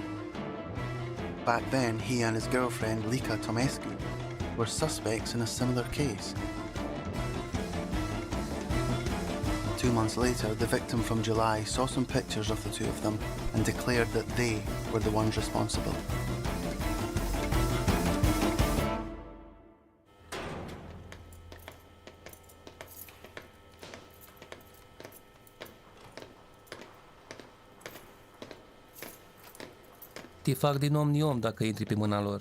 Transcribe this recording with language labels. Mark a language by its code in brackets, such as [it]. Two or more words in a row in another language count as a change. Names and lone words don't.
[en] Back then, he and his girlfriend, Lika Tomescu, were suspects in a similar case. 2 months later, the victim from July saw some pictures of the two of them and declared that they were the ones responsible. [ro] Te fac din om ni-om dacă intri pe mâna lor.